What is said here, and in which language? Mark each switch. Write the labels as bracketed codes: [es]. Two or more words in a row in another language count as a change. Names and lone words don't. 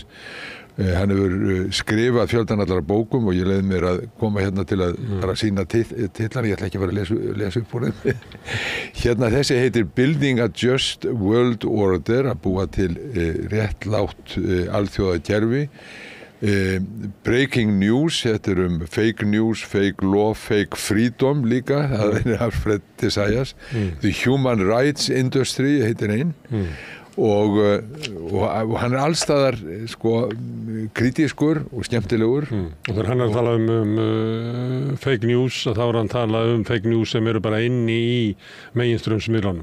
[is] Hann hefur skrifað fjöldan allara bókum og ég leiði mér að koma hérna til að bara sína titlar, ég ætla ekki að vera að lesa upp úr þeim. Hérna þessi heitir Building a Just World Order, að búa til réttlátt alþjóðakerfi. Breaking News, þetta er [en] fake news, fake law, fake freedom [is] líka, það er Alfred de Zayas. The Human Rights Industry heitir einn og hann er allstaðar kritískur og skemmtilegur. Og þegar hann er að tala um [en] fake news, [is] þá er hann að tala [en] fake news [is] sem eru bara inni í meginstraumsmiðlunum.